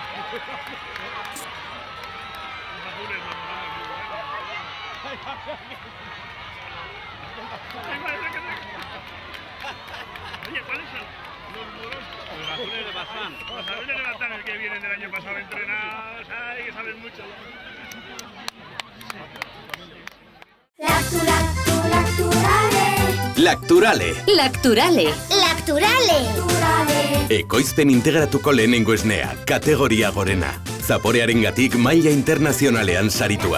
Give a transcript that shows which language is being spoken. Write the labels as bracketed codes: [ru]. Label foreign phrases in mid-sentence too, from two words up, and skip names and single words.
[es] Oye, ¿cuáles son los muros? Los azules de Bazán. Los azules de Bazán, el que vienen del año pasado entrenados, ay, que saben mucho. Lacturale. Lacturale. [eu] Ekoizpen integratuko lehenengo esnea, kategoria gorena. Zaporearengatik maila internazionalean saritua.